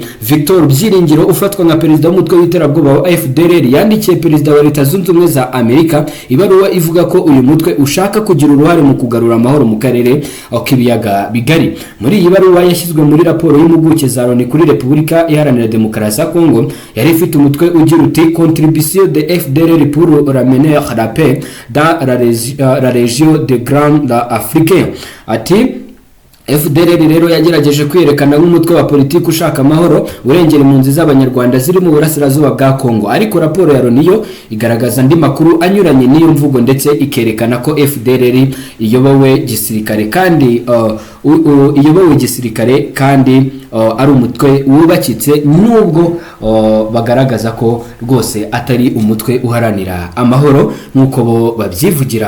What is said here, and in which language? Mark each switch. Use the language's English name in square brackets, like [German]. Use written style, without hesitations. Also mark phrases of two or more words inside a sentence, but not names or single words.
[Kinyarwanda] Victor Byiringiro ufatwa nka perezida w'umutwe w'iterabwoba wa FDLR yandikiye perezida wa leta zunze ubumwe za Amerika ibaruwa ivuga ko uyu mutwe ushaka kugira uruhare mu kugarura amahoro mu karere k'ibiyaga bigari. Muri iyi baruwa yashyizwe muri raporo y'impuguke za Loni kuri Repubulika Iharanira Demokarasi ya Kongo, yari ifite umutwe ugira uti [French] Contribution de FDLR pour ramener la paix dans la région de Grand Afrique. [Kinyarwanda] Ati FDLR rero yagerageje kwerekana nk'umutwe wa politiki ushaka amahoro urengera impunzi z'abanyarwanda ziri mu burasirazuba bwa Kongo, ariko raporo ya Loni yo igaragaza andi makuru anyuranye n'iyo mvugo ndetse ikerekana ko FDLR iyobowe gisirikare kandi ari umutwe wubakitse, nubwo bagaragaza ko rwose atari umutwe uharanira amahoro nk'uko bo babyivugira.